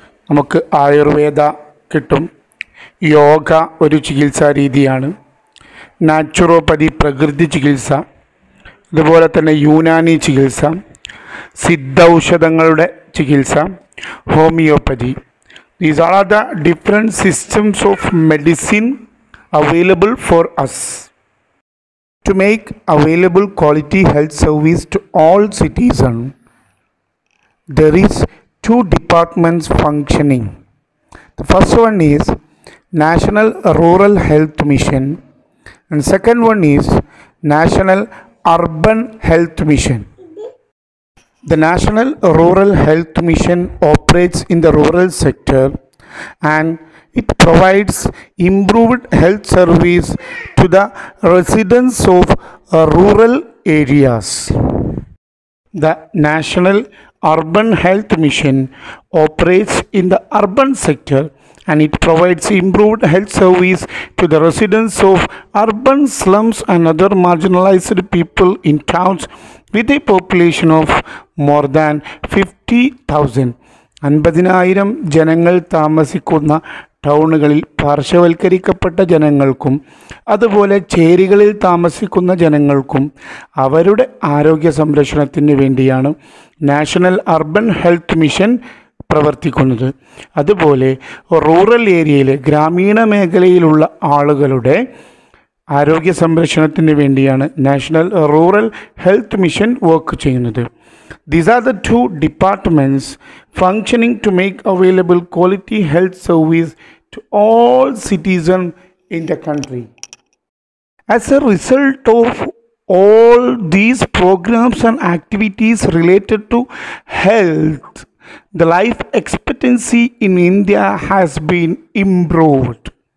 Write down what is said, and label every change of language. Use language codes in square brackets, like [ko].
[ml] നമുക്ക് ആയുർവേദ കിട്ടും, യോഗ ഒരു ചികിത്സാ രീതിയാണ്, നാച്ചുറോപ്പതി പ്രകൃതി ചികിത്സ, അതുപോലെ തന്നെ യൂനാനി ചികിത്സ, സിദ്ധൌഷധങ്ങളുടെ ചികിത്സ, homeopathy. [en] These are the different systems of medicine available for us. To make available quality health service to all citizens, there is two departments functioning. The first one is National Rural Health Mission and second one is National Urban Health Mission. The National Rural Health Mission operates in the rural sector and it provides improved health service to the residents of rural areas. The National Urban Health Mission operates in the urban sector and it provides improved health service to the residents of urban slums and other marginalized people in towns with a population of more than 50,000 [ml] 50,000 ജനങ്ങൾ താമസിക്കുന്ന ടൗണുകളിൽ പാർശ്വവൽക്കരിക്കപ്പെട്ട ജനങ്ങൾക്കും അതുപോലെ ചേരികളിൽ താമസിക്കുന്ന ജനങ്ങൾക്കും അവരുടെ ആരോഗ്യ സംരക്ഷണത്തിന് വേണ്ടിയാണ് നാഷണൽ അർബൻ ഹെൽത്ത് മിഷൻ പ്രവർത്തിക്കുന്നത്. അതുപോലെ റൂറൽ ഏരിയയിൽ ഗ്രാമീണ മേഖലയിലുള്ള ആളുകളുടെ ആരോഗ്യ സംരക്ഷണത്തിന് വേണ്ടിയാണ് national rural health mission work ചെയ്യുന്നത്. [en] These are the two departments functioning to make available quality health service to all citizens in the country. As a result of all these programs and activities related to health, the life expectancy in India has been improved.